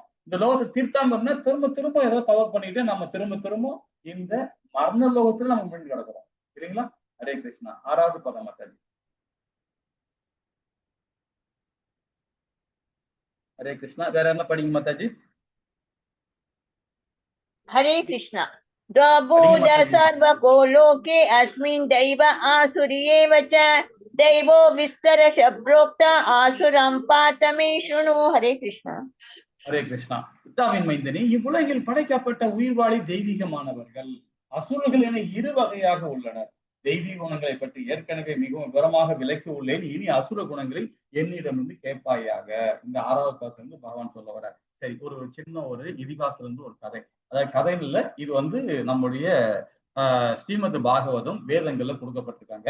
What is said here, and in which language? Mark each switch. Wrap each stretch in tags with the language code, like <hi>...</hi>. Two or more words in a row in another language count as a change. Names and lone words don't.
<ta>இந்த லோகத்தை திருத்தாம இருந்தா திரும்ப திரும்ப ஏதோ தவறு பண்ணிட்டு நம்ம திரும்ப திரும்ப இந்த மரண லோகத்துல நம்ம மீண்டு கிடக்கிறோம் இல்லைங்களா? ஹரே கிருஷ்ணா. 6வது பதம் மாதாஜி. ஹரே கிருஷ்ணா. வேற என்ன படிங்க மாதாஜி?</ta> <hi>हरे कृष्णा।</hi> <sa>द्वभूत सर्वको लोके अस्मिन् दैव आसुर्येव च दैवो विस्तरश प्रोक्त आसुरं पात मे शृणु।</sa> <hi>हरे कृष्णा।</hi> <ta>ஹரே கிருஷ்ணா. பிதாவின் மைந்தனே, இவ்வுலகில் படைக்கப்பட்ட உயிர்வாழி தெய்வீகமானவர்கள் அசுரர்கள் என 2 வகையாக உள்ளனர். தெய்வீக குணங்களை பற்றி ஏற்கனவே மிகவும் விவரமாக விளக்கி உள்ளேன், இனி அசுர குணங்களை என்னிடமிருந்து கேட்பாயாக. இந்த 6வது பதத்திலிருந்து பகவான் சொல்ல வர. சரி, ஒரு சின்ன ஒரு இதிகாசம் இருந்து ஒரு கதை, அதாவது கதை இல்ல, இது வந்து நம்முடைய ஸ்ரீமத் பாகவதம் வேதங்கள்ல கொடுக்கப்பட்டிருக்காங்க.</ta>